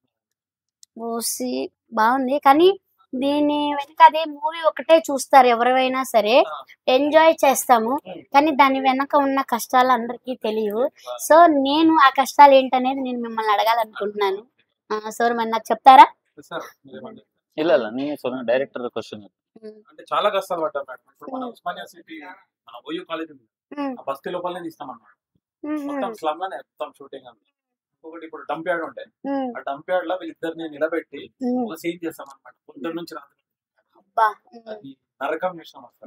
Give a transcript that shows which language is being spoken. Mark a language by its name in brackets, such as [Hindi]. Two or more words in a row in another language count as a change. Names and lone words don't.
[Telugu] ఓసి బాగుంది కానీ దీని వెనక అదే మూవీ ఒకటే చూస్తారు ఎవరైనా సరే, ఎంజాయ్ చేస్తాము కానీ దాని వెనక ఉన్న కష్టాలు అందరికీ తెలియవు. సో నేను ఆ కష్టాలు ఏంటనేది నేను మిమ్మల్ని అడగాలనుకుంటున్నాను. సార్ మరి నాకు చెప్తారా? సార్ మీరేమంటారు? [Kannada] ಇಲ್ಲ ಇಲ್ಲ ನೀ [English] director question. [Telugu] అంటే చాలా కష్టాలు పడ్డారు మేడం. ఇప్పుడు మన ఉస్మానియా సిటీ మన ఓయూ కాలేజ్ ఉంది, ఆ బస్తీ లోపలనే తీస్తాం అన్నమాట. మొత్తం స్లమ్ లోనే మొత్తం షూటింగ్ అంతా. ఒకటి ఇప్పుడు [English] dump yard [Telugu] ఉంటాయి, ఆ [English] dump yard [Telugu] లో వీళ్ళిద్దరిని నిలబెట్టి ఒక సీన్ చేస్తాం అనమాట. పొద్దున్న నుంచి రాత్రి అది నరకం చేస్తాం అసలు.